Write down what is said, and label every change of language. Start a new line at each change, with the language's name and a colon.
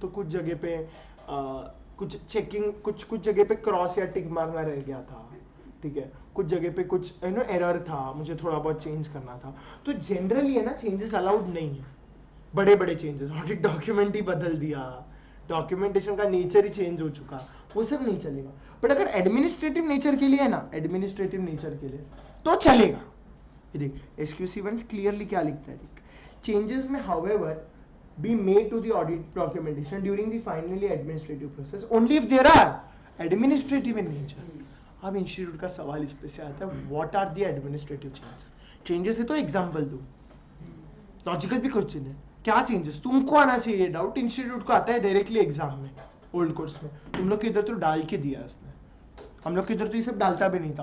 Hindi: तो कुछ जगह पे कुछ चेकिंग, कुछ जगह पे क्रॉस या टिक मारना रह गया था, ठीक है, कुछ जगह पे कुछ एरर था, मुझे थोड़ा बहुत चेंज करना था। तो जनरली है ना चेंजेस अलाउड नहीं है, बड़े बड़े चेंजेस। ऑडिट डॉक्यूमेंट ही बदल दिया, डॉक्यूमेंटेशन का नेचर ही चेंज हो चुका, वो सब नहीं चलेगा। बट अगर एडमिनिस्ट्रेटिव नेचर के लिए है ना, एडमिनिस्ट्रेटिव नेचर के लिए तो चलेगा। ये देख SQC1 क्लियरली क्या लिखता है, देख चेंजेस में
English: however be made to the audit documentation during the finally administrative process only if there are administrative in nature।
Hindi: अब इंस्टीट्यूट का सवाल इस पे से आता है,
English: what are the administrative changes
Hindi: है तो एग्जांपल दो, लॉजिकल भी क्वेश्चन है, क्या चेंजेस तुमको आना चाहिए। डाउट इंस्टीट्यूट को आता है डायरेक्टली एग्जाम में, ओल्ड कोर्स में। तुम लोग के इधर तो डाल के दिया उसने, हम लोग के इधर तो ये सब डालता भी नहीं था।